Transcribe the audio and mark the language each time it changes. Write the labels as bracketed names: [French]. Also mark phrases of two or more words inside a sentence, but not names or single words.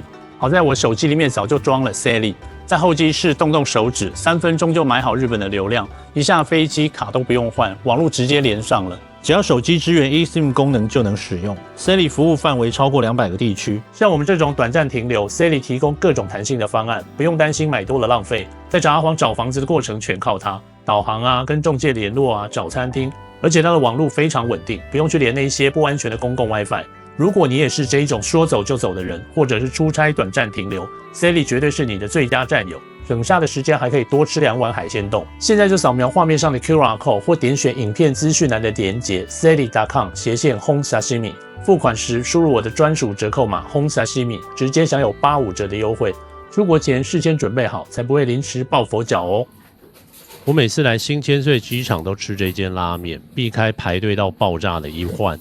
[Chinese] 好在我手機裡面早就裝了 Sally， 在候機室動手指，3分鐘就買好日本的流量，一下飛機卡都不用換，網絡直接連上了。只要手機支援 eSIM 功能就能使用。Sally 服務範圍超過200個地區，像我們這種短暫停留 ，Sally 提供各種彈性的方案，不用擔心買多了浪費。在札幌找房子的過程全靠它，導航啊，跟仲介聯絡啊，找餐廳，而且它的網絡非常穩定，不用去連那些不安全的公共 WiFi。如果你也是這一種說走就走的人，或者是出差短暫停留 ，Sally 絕對是你的最佳戰友。省下的時間還可以多吃2碗海鮮丼。現在就掃描畫面上的 [English] QR code [Chinese] 或點選影片資訊欄的連結 sally.com/honsashimi， 付款時輸入我的專屬折扣碼 honsashimi， 直接享有85折的優惠。出國前事先準備好，才不會臨時抱佛腳哦。我每次來新千歲機場都吃這間拉麵，避開排隊到爆炸的一換。